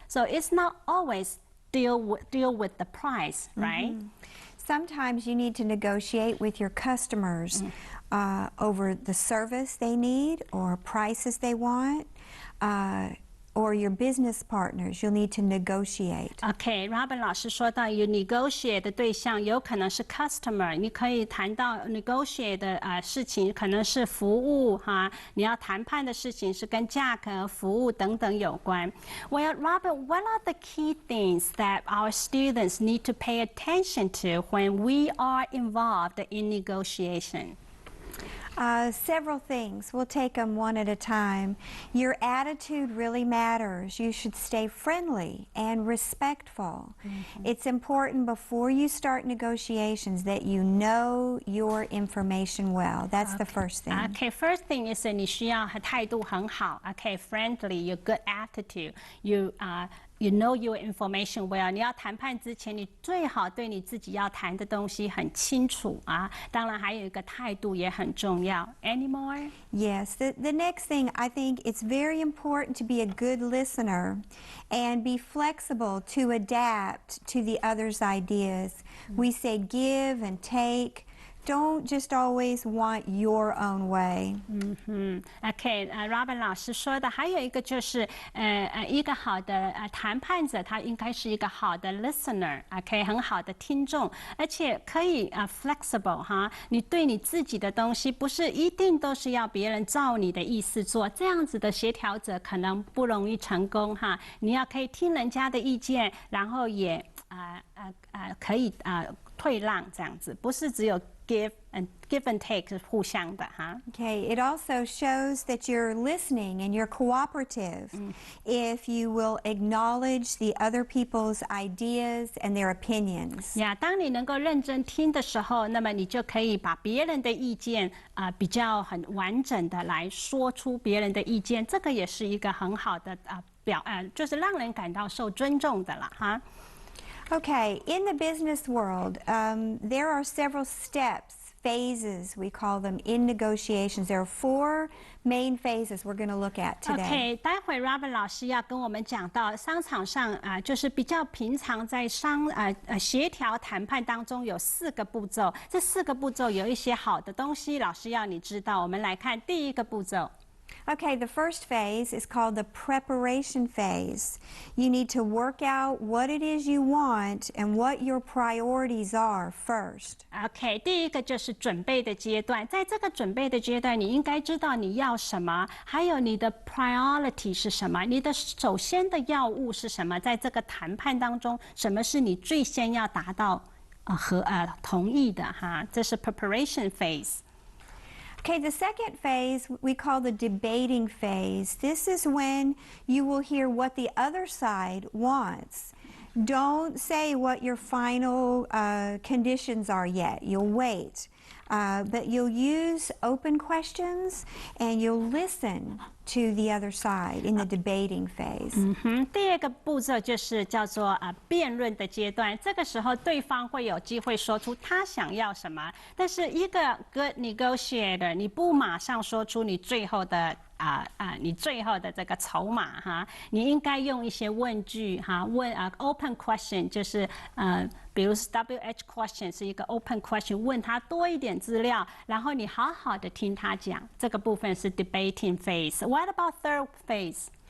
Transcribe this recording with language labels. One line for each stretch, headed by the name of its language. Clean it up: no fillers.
English: So it's not always deal with the price, right? Sometimes you need to negotiate with your customers over the service they need or prices they want. Or your business partners, you'll need to negotiate.
Chinese: Okay, Robin 老师说到，
English: you negotiate
Chinese: 的对象有可能是 customer， 你可以谈到 negotiate 的事情可能是服务哈，你要谈判的事情是跟价格、服务等等有关。
English: Well, Robin, what are the key things that our students need to pay attention to when we are involved in negotiation? Several things. We'll take them one at a time. Your attitude really matters. You should stay friendly and respectful. It's important before you start negotiations that you know your information well. That's the first thing. Okay, first thing is
Chinese: 你需要态度很好。
English: Okay, friendly, your good attitude. You know your information well.
Chinese: 你要谈判之前，你最好对你自己要谈的东西很清楚啊。当然，还有一个态度也很重要。
English: Any more? Yes. The next thing, I think it's very important to be a good listener and be flexible to adapt to the other's ideas. We say give and take. Don't just always want your own way.
Chinese: OK，Robin 老师说的还有一个就是一个好的谈判者，他应该是一个好的 listener，OK，很好的听众，而且可以flexible 哈，你对你自己的东西不是一定都是要别人照你的意思做，这样子的协调者可能不容易成功哈。你要可以听人家的意见，然后也可以退让这样子，不是只有
English: give and take
Chinese: 是互相的哈。
English: Okay, it also shows that you're listening and you're cooperative if you will acknowledge the other people's ideas and their opinions.
Chinese: 当你能够认真听的时候，那么你就可以把别人的意见比较很完整的来说出别人的意见，这个也是一个很好的就是让人感到受尊重的了哈。
English: Okay, in the business world, there are several steps, phases, we call them, in negotiations. There are 4 main phases we're going to look at today.
Chinese: OK， 待会 Robin 老师要跟我们讲到商场上就是比较平常在协调谈判当中有4个步骤，这4个步骤有一些好的东西，老师要你知道。我们来看第一个步骤。
English: Okay, the first phase is called the preparation phase. You need to work out what it is you want and what your priorities are first.
Chinese: OK， 第一个就是准备的阶段，在这个准备的阶段，你应该知道你要什么，还有你的 priority 是什么，你的首先的要务是什么，在这个谈判当中，什么是你最先要达到同意的哈，这是 preparation phase。
English: Okay, the second phase we call the debating phase. This is when you will hear what the other side wants. Don't say what your final conditions are yet. You'll wait. But you'll use open questions and you'll listen to the other side in the debating phase.
Chinese: 第二个步骤就是叫做辩论的阶段，这个时候对方会有机会说出他想要什么，但是一个
English: good negotiator，
Chinese: 你不马上说出你最后的你最后的这个筹码哈，你应该用一些问句哈，问open question 就是比如 WH question 是一个 open question， 问他多一点资料，然后你好好的听他讲，这个部分是 debating phase。
English: What about third phase?